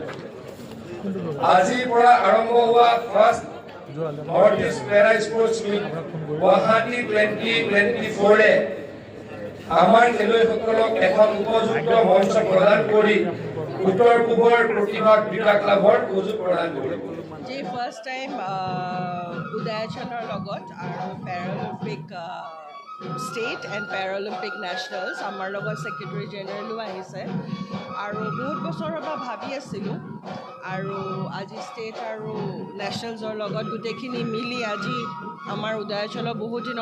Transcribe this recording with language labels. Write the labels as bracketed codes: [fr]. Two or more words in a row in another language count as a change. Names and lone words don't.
[as] আজিৰ পৰা আৰম্ভ হোৱা ফাৰ্ষ্ট Northeast Para Sports Meet Guwahati 2024 আমাৰ খেলুৱৈসকলক এখন উপযুক্ত মঞ্চ প্ৰদান কৰি উত্তৰ পূবৰ প্ৰতিভাক বিকাশ লাভৰ সুযোগ প্ৰদান কৰিব। जी [en] first time [as] উদয়াচলৰ লগত আৰু [en] Paralympic State and Paralympic Nationals [as] আমাৰ লগত [en] secretary general [as] আহিছে আৰু বহুত বছৰৰ পৰা ভাবি আছিলোঁ আৰু আজি ষ্টেট আৰু নেশ্যনেলছৰ লগত গোটেইখিনি মিলি আজি আমাৰ উদয়াচলৰ বহুত দিনৰ